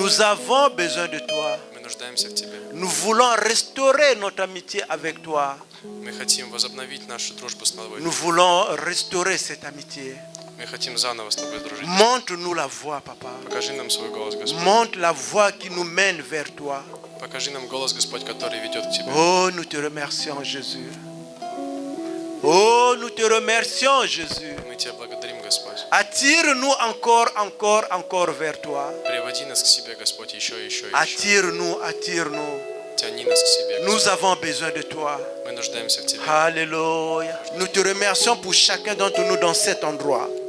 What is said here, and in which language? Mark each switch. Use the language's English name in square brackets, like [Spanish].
[French] Nous avons besoin de toi. [Russian] Мы нуждаемся в Тебе. [French] Nous voulons restaurer notre amitié avec toi. [Russian] Мы хотим возобновить нашу дружбу с Тобой. [French] Nous voulons restaurer cette amitié. [Russian] Мы хотим заново с Тобой дружить. [French] Montre-nous la voie, papa. [Russian] Покажи нам свой голос, Господь. [French] Montre la voie qui nous mène vers toi. [Russian] Покажи нам голос, Господь, который ведет к Тебе. [French] Oh, nous te remercions, Jésus. Oh, nous te remercions, Jésus. [Russian] Мы Тебя благодарим, Господь. [French] Attire-nous encore vers toi. [Russian] Приводи нас к себе, Господь, еще. [French] Attire-nous, attire-nous. [Russian] Тяни нас к себе, [French] Nous [Russian] Господь. [French] avons besoin de toi. [Russian] Мы нуждаемся в Тебе. [French] Alléluia. Nous te remercions pour chacun d'entre nous dans cet endroit.